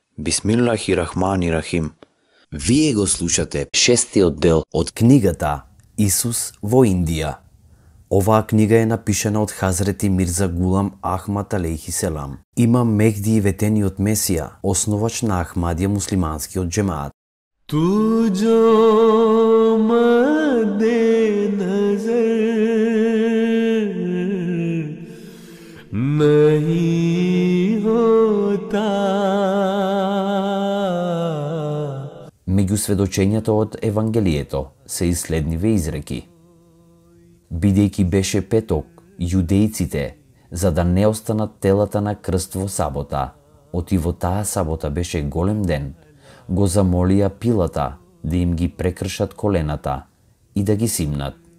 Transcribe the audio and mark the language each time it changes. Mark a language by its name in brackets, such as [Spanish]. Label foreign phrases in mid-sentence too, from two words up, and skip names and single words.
[Arabic] بسم الله الرحمن الرحيم. [Macedonian] Вие го слушате шестиот дел од книгата Исус во Индија. Оваа книга е напишана од Хазрети Мирза Гулам Ахмад [Arabic] عليه السلام. [Macedonian] Имам Мехди ветениот Месија, основач на Ахмадија муслиманскиот џемаат. [Hindi] तू जो मद्दे नजर नहीं होता. [Macedonian] Меѓу сведочењата од Евангелието се и следниве изреки. Бидејќи беше петок, јудејците, за да не останат телата на крст во сабота, оти во таа сабота беше голем ден, го замолија Пилата да им ги прекршат колената и да ги симнат.